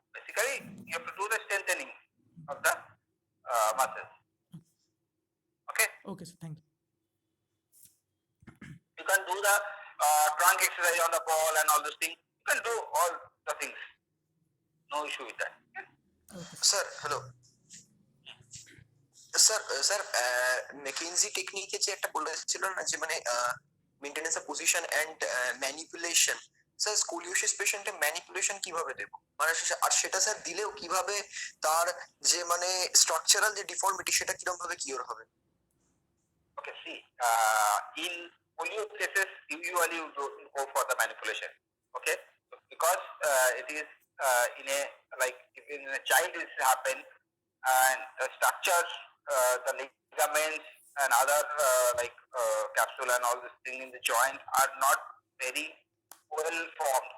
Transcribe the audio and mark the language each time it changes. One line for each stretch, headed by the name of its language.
English: Basically, you have to do the strengthening of the muscles. Okay, okay sir, thank you. you can do the trunk exercise on the ball and all those things. You can do all the things. No issue with that.
Bangla: Sir hello sir sir Mackenzie টেকনিকে যে একটা বলেছিল না, যে মানে maintenance of position and manipulation, sir scoliosis পেশেন্টে manipulation কিভাবে দেব, মানে আর সেটা sir দিলেও কিভাবে তার যে মানে স্ট্রাকচারাল যে ডিফর্মিটি সেটা কিরকম ভাবে কিওর হবে?
English: Okay, see, in polio cases, usually you go for the manipulation. Okay, because it is in a, like if in a child it happen, and the structure, the ligaments and other like capsule and all this thing in the joint are not very well formed.